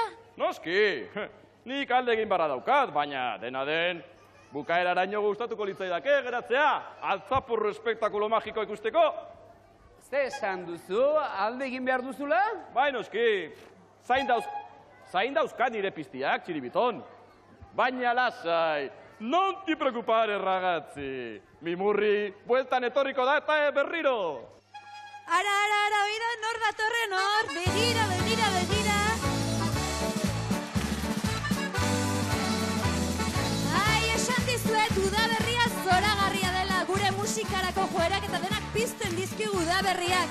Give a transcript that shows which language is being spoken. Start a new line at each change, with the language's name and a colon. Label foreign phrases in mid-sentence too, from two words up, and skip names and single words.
Basque: Noski, nik alde egin barra daukat, baina dena den, bukaeraraino gustatuko litzaidake geratzea, Altzapurru espektakulo magiko ikusteko. Ze esan duzu, alde egin behar duzula? Bai, noski, zain dauzkat nire piztiak, Txiribiton. Baina lasai,
Italian: non ti preocupare, ragazzi.
Basque: Mimurri, bueltan etorriko da eta berriro. Ara, oida, nor datorren hor, begira. Ai, esan dizuet, udaberria zoragarria dela, gure musikarako joerak eta denak pizten dizkigu udaberriak.